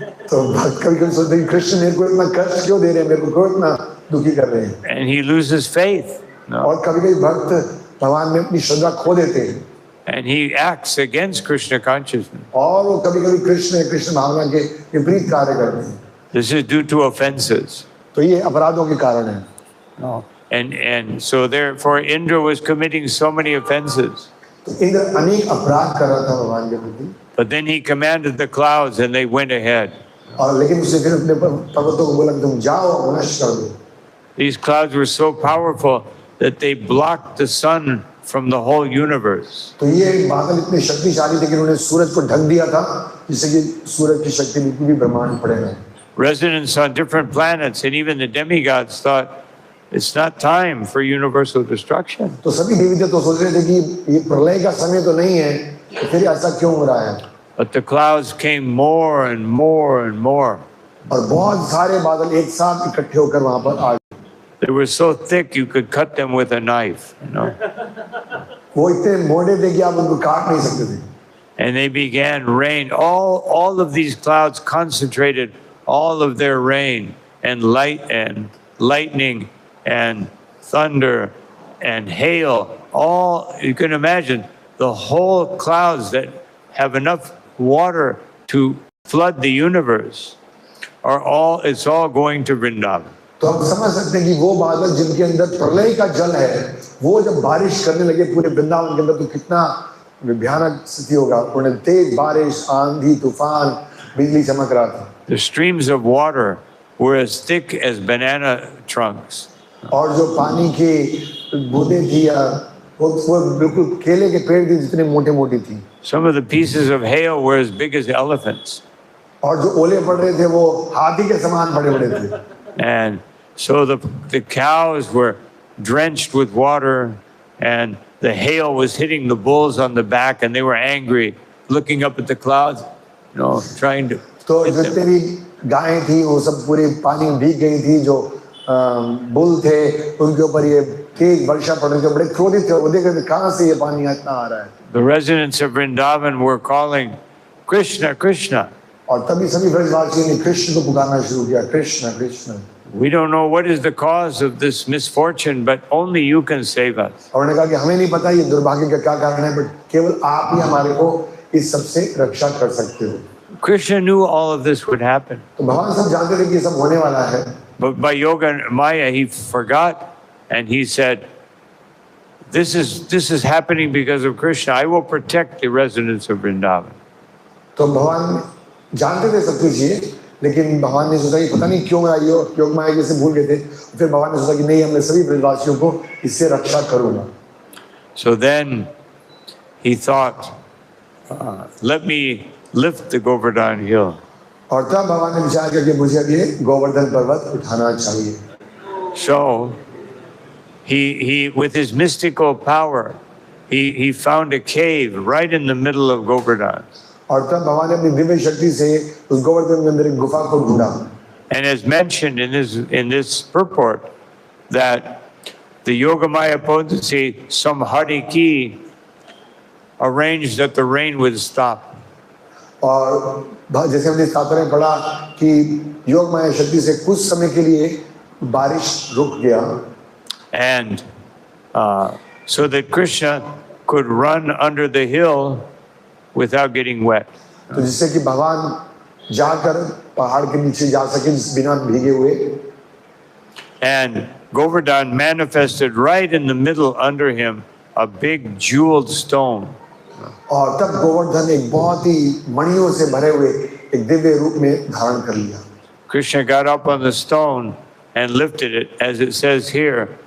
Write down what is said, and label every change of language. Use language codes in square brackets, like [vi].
[hi] तो भक्त कभी-कभी सोचते हैं कृष्ण मेरे को इतना कष्ट क्यों दे रहे हैं, मेरे को क्यों इतना दुखी कर रहे हैं. [en] And he loses faith. [hi] और कभी-कभी भक्त भगवान में अपनी श्रद्धा खो देते हैं. [en] And he acts against Krishna consciousness. [hi] और वो कभी-कभी कृष्ण भावना के विपरीत कार्य करते हैं. [en] This is due to offenses. [hi] तो ये अपराधों के कारण है. [en] And so therefore Indra was committing so many offenses. [hi] तो इंद्र अनेक अपराध कर रहा था भगवान के प्रति. [en] But then he commanded the clouds and they went ahead. [hi] और लेकिन उसने फिर अपने पर्वतों को बोला कि तुम जाओ नष्ट कर दो. [en] These clouds were so powerful that they blocked the sun from the whole universe. [hi] तो ये बादल इतने शक्तिशाली थे कि उन्होंने सूरज को ढक दिया था जिससे कि सूरज की शक्ति बिल्कुल भी ब्रह्मांड पड़े नहीं. [en] Residents on different planets and even the demigods thought it's not time for universal destruction. [hi] तो सभी देवता तो सोच रहे थे कि ये प्रलय का समय तो नहीं है, तो फिर ऐसा क्यों हो रहा है. [en] But the clouds came more and more and more. [hi] और बहुत सारे बादल एक साथ इकट्ठे होकर वहां पर आ गए। [en] They were so thick you could cut them with a knife, you know. [hi] वो इतने मोटे थे कि आप उनको काट नहीं सकते थे। [en] And they began rain. All of these clouds concentrated all of their rain and lightning and thunder and hail. All you can imagine the whole clouds that have enough water to flood the universe it's all going to Vrindavan. [hi] तो हम समझ सकते हैं कि वो बादल जिनके अंदर प्रलय का जल है, वो जब बारिश करने लगे पूरे वृंदावन के अंदर तो कितना भयानक स्थिति होगा। उन्हें तेज बारिश, आंधी, तूफान, बिजली चमक रहा था। [en] The streams of water were as thick as banana trunks. [hi] और जो पानी की बूंदें थी वो बिल्कुल केले के पेड़ थी जितने मोटे मोटी थी। [en] Some of the pieces of hail were as big as elephants. [hi] और जो ओले पड़ रहे थे वो हाथी के समान बड़े बड़े थे। [en] And so the cows were drenched with water, and the hail was hitting the bulls on the back, and they were angry, looking up at the clouds, you know, trying to. [hi] तो जितने भी गायें थी वो सब पूरी पानी में भीग गई थी। जो बुल थे उनके ऊपर ये तेज वर्षा पड़ रही थी, बड़े क्रोधित थे। वो देख रहे थे कहाँ से ये पानी इतना आ रहा है। [en] The residents of Vrindavan were calling, Krishna, Krishna. [hi] और तभी सभी ब्रजवासियों ने कृष्ण को पुकारना शुरू किया, Krishna Krishna. [en] We don't know what is the cause of this misfortune, but only you can save us. [hi] और उन्होंने कहा कि हमें नहीं पता ये दुर्भाग्य का क्या कारण है, बट केवल आप ही हमारे को इस सबसे रक्षा कर सकते हो। [en] Krishna knew all of this would happen. [hi] तो भगवान सब जानते थे कि ये सब होने वाला है। [en] But by Yoga and Maya, he forgot, and he said, this is happening because of Krishna. I will protect the residents of Vrindavan. [hi] तो भगवान जानते थे सब कुछ ये, लेकिन भगवान ने सोचा कि पता नहीं क्यों मैं योग माया से भूल गए थे। फिर भगवान ने सोचा कि नहीं, हमने सभी ब्रजवासियों को इससे रक्षा करूंगा। [en] So then he thought, let me lift the Govardhan hill. [hi] और तब भगवान ने विचार किया कि मुझे अब ये गोवर्धन पर्वत उठाना चाहिए। [en] So he with his mystical power, he found a cave right in the middle of Govardhan. [hi] और तब भगवान ने अपनी दिव्य शक्ति से उस गोवर्धन के अंदर एक गुफा को ढूंढा। [en] And as mentioned in this purport, that the Yogamaya potency, Samhadiki, arranged that the rain would stop. [hi] और जैसे हमने शास्त्र में पढ़ा कि योग माया शक्ति से कुछ समय के लिए बारिश रुक गया। [en] And so that Krishna could run under the hill without getting wet. [hi] तो जिससे कि भगवान जाकर पहाड़ के नीचे जा सके बिना भीगे हुए। [en] And Govardhan manifested right in the middle under him a big jeweled stone. [hi] और तब गोवर्धन एक बहुत ही मणियों से भरे हुए एक दिव्य रूप में धारण कर लिया। [en] Krishna got up on the stone and lifted it, as it says here.